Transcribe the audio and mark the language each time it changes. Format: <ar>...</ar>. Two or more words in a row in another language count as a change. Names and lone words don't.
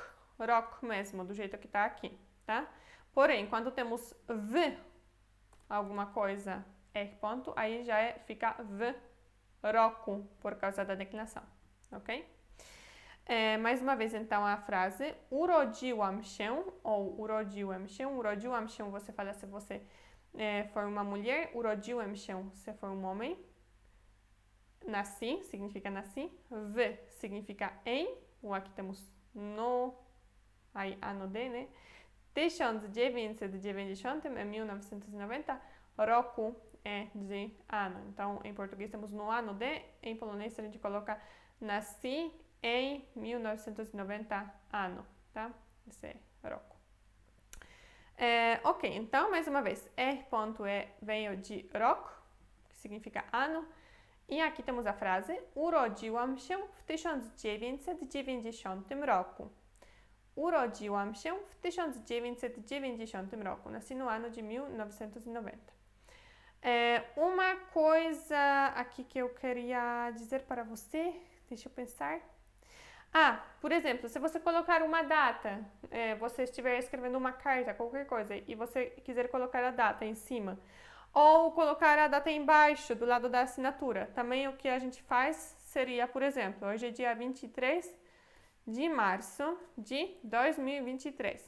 <pt>Rock mesmo, do jeito que está aqui, tá? Porém, quando temos V, alguma coisa, R ponto, aí já fica</pt> <pl>V roku,</pl> <pt>por causa da declinação, ok? Mais uma vez, então, a frase</pt> <pl>urodziłam się,</pl> <pt>ou</pt> <pl>urodziłem się. Urodziłam się,</pl> <pt>você fala se você for uma mulher.</pt> <pl>Urodziłem się,</pl> <pt>se for um homem. Nasci, significa nasci. W, significa em. O aqui temos no, aí ano de, né? 1990 é 1990. Roku é de ano. Então, em português temos no ano de. Em polonês a gente coloca nasci em 1990 ano, tá? Esse é roku. Ok, então, mais uma vez, R ponto veio de rok, que significa ano. E aqui temos a frase</pt> <pl>urodziłam się w 1990 roku. Urodziłam się w 1990 roku.</pl> <pt>Nasci no ano de 1990. Uma coisa aqui que eu queria dizer para você, deixa eu pensar. Por exemplo, se você colocar uma data, você estiver escrevendo uma carta, qualquer coisa, e você quiser colocar a data em cima, ou colocar a data embaixo, do lado da assinatura, também o que a gente faz seria, por exemplo, hoje é dia 23 de março de 2023.</pt>